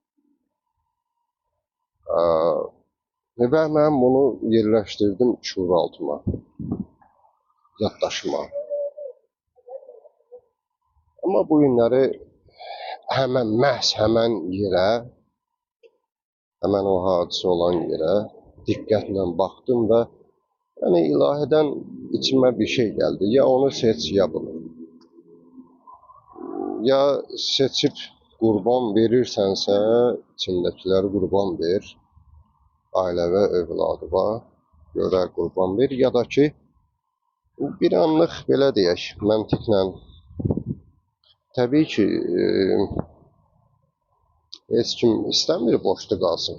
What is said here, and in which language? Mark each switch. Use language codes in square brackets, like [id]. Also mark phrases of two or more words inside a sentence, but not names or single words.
[az] Və mən bunu yerləşdirdim şuur altıma, yaddaşıma. Amma bu günləri məhz həmən yerə, həmən o hadisə olan yerə diqqətlə baxdım və yani [tr] ilahiden içime bir şey geldi. Ya onu seç ya bunu. Ya seçip qurban verirsense içindekileri qurban ver. [az] Ailə və övladıma görə qurban ver. Ya da ki bir anlıq belə deyək, məntiqlə. Təbii ki heç kim istəmir boşda qalsın.